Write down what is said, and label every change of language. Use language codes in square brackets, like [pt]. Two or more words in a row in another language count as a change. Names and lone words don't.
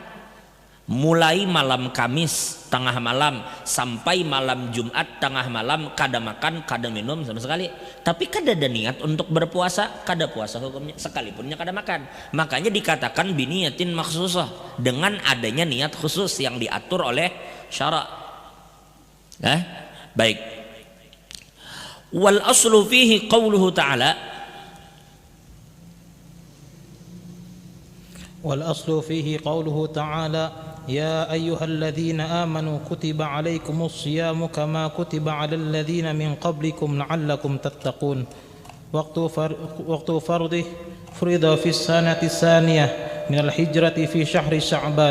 [bjn] Mulai malam Kamis tengah malam sampai malam Jumat tengah malam kada makan, kada minum sama sekali. Tapi kada ada niat untuk berpuasa, kada puasa hukumnya, sekalipunnya kada makan. [id] Makanya dikatakan [ar] بنية مخصوصة, [id] dengan adanya niat khusus yang diatur oleh syara'. Baik. [ar] والأصل فيه قوله تعالى. والأصل فيه قوله تعالى يا أيها الذين آمنوا كتب عليكم الصيام كما كتب على الذين من قبلكم لعلكم تتقون. وقت فرضه فرض في السنة الثانية من الهجرة في شهر شعبان.